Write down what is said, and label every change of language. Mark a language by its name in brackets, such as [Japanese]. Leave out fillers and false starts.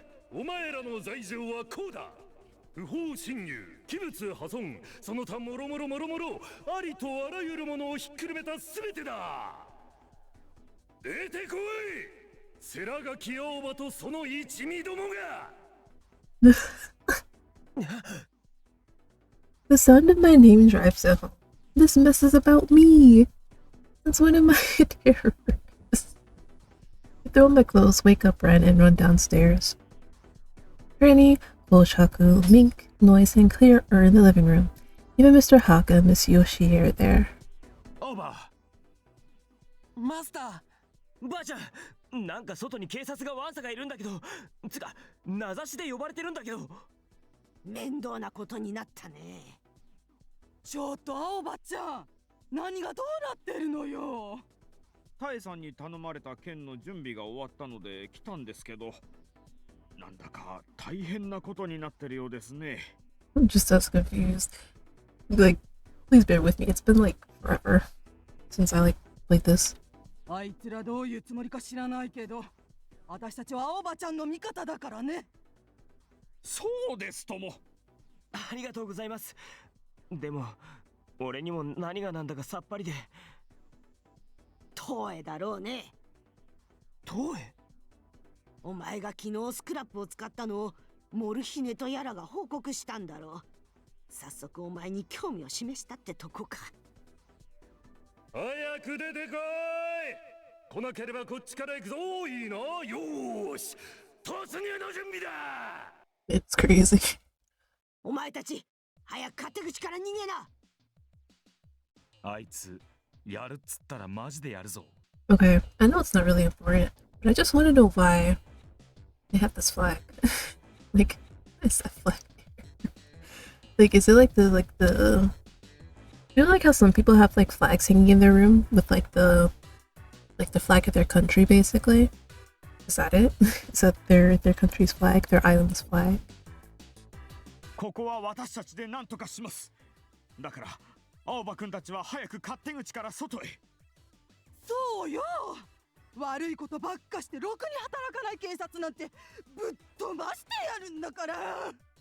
[Japanese] お前らの罪状はこうだ。不法侵入、器物破損、その他もろもろもろもろ、ありとあらゆるものをひっくるめたすべてだ。出てこい。世良垣青葉とその一味どもが。 [English] The sound of my name drives it home. This mess is about me. That's one of my terrors. I throw on my clothes, wake up Ren, and run downstairs. Granny, Bolshaku, Mink, Noise, and Clear are in the living room. Even Mr. Haka and Miss Yoshi are there. Oba! Master! [Japanese] ばあちゃん、なんか外に警察がワンサがいるんだけど、つか、名指しで呼ばれてるんだけど。面倒なことになったね。ちょっと青葉ちゃん、何がどうなってるのよ。タエさんに頼まれた件の準備が終わったので来たんですけど、なんだか大変なことになってるようですね。 [English] I'm just as confused. Like, please bear with me. It's been like forever since I played this. [Japanese] あいつらどういうつもりか知らないけど、私たちは青葉ちゃんの味方だからね。そうですとも。ありがとうございます。でも俺にも何がなんだかさっぱりで。トエだろうね。トエ？お前が昨日スクラップを使ったのをモルヒネとやらが報告したんだろう。早速お前に興味を示したってとこか。早く出てこい。来なければこっちから行くぞ。いいな。よーし、突入の準備だ。 [English] It's crazy. [Japanese] お前たち早く勝手口から逃げな。あいつやるっつったらマジでやるぞ。 [English] Okay, I know it's not really important, but I just want to know why they have this flag. Like, what is that flag? Like, is it like the you know, like how some people have like flags hanging in their room with like the flag of their country, basically? Is that it? Is that their country's flag, their island's flag? [Japanese] ここは私たちで何とかします。だから青葉くんたちは早く勝手口から外へ。そうよ。悪いことばっかしてろくに働かない警察なんてぶっ飛ばしてやるんだから。